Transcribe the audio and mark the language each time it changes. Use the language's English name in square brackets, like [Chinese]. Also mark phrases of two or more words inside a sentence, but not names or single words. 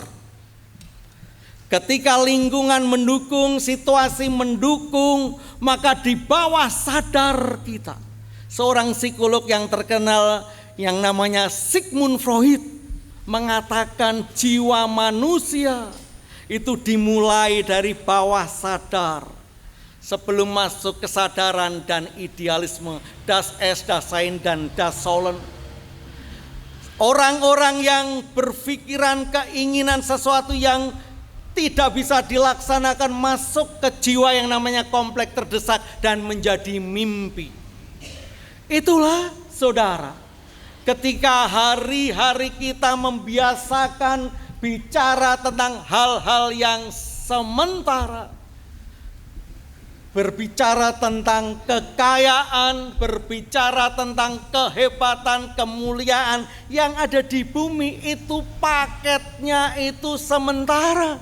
[Indonesian] Ketika lingkungan mendukung, situasi mendukung, maka di bawah sadar kita, seorang psikolog yang terkenal yang namanya Sigmund Freud mengatakan jiwa manusia itu dimulai dari bawah sadar. Sebelum masuk kesadaran dan idealisme, [German] das Es, das Sein, dan das Sollen. [Indonesian] Orang-orang yang berpikiran keinginan sesuatu yang tidak bisa dilaksanakan masuk ke jiwa yang namanya kompleks terdesak dan menjadi mimpi. Itulah saudara, ketika hari-hari kita membiasakan bicara tentang hal-hal yang sementara, berbicara tentang kekayaan, berbicara tentang kehebatan, kemuliaan yang ada di bumi, itu paketnya itu sementara.